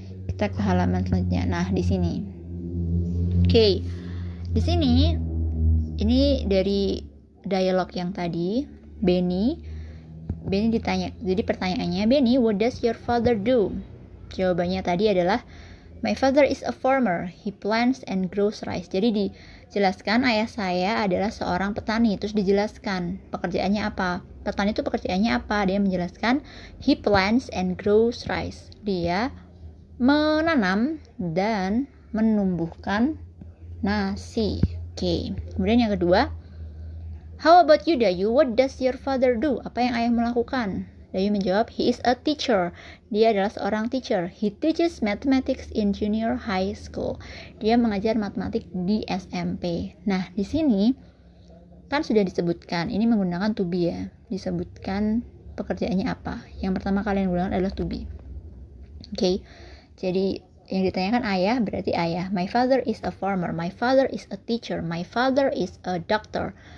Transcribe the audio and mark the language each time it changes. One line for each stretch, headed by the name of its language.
Indonesian: Kita ke halaman selanjutnya. Nah, di sini. Oke. Di sini ini dari dialog yang tadi, Benny ditanya. Jadi pertanyaannya,
English: Benny, what does your father do?
Indonesian: Jawabannya tadi adalah,
English: my father is a farmer. He plants and grows rice.
Indonesian: Jadi dijelaskan ayah saya adalah seorang petani. Terus dijelaskan pekerjaannya apa. Petani itu pekerjaannya apa? Dia menjelaskan,
English: he plants and grows rice.
Indonesian: Dia menanam dan menumbuhkan nasi. Oke. Kemudian yang kedua,
English: how about you,
Indonesian: Dayu?
English: What does your father do?
Indonesian: Apa yang ayahmu lakukan? Dayu menjawab,
English: he is a teacher.
Indonesian: Dia adalah seorang teacher.
English: He teaches mathematics in junior high school.
Indonesian: Dia mengajar matematik di SMP. Nah, di sini kan sudah disebutkan. Ini menggunakan to be ya. Disebutkan pekerjaannya apa. Yang pertama kalian gunakan adalah to be. Oke. Jadi yang ditanyakan ayah berarti ayah.
English: My father is a farmer. My father is a teacher. My father is a doctor.